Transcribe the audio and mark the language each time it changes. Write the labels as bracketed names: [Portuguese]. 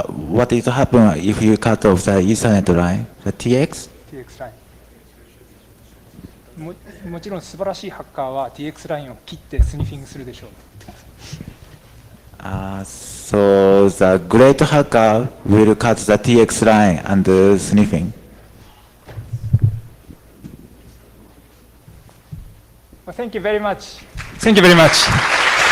[English] What is to happen if you cut off the Ethernet line? The TX? [Japanese] TX ライン。もちろん素晴らしいハッカーは TX ラインを切ってスニフィングするでしょう。 [English] So the great hacker will cut the TX line and sniffing. Well, thank you very much. Thank you very much.